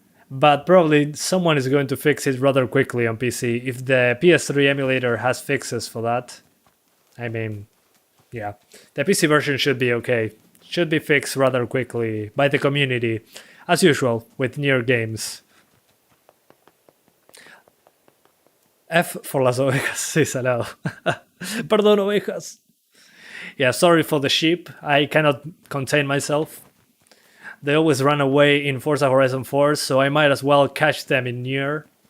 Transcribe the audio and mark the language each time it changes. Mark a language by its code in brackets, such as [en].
[en] But probably someone is going to fix it rather quickly on PC if the PS3 emulator has fixes for that. I mean, yeah, the PC version should be okay. Should be fixed rather quickly by the community, as usual with NieR games. F for [es] las ovejas, sí, salado. Perdón, ovejas. [en] Yeah, sorry for the sheep. I cannot contain myself. They always run away in Forza Horizon 4, so I might as well catch them in NieR.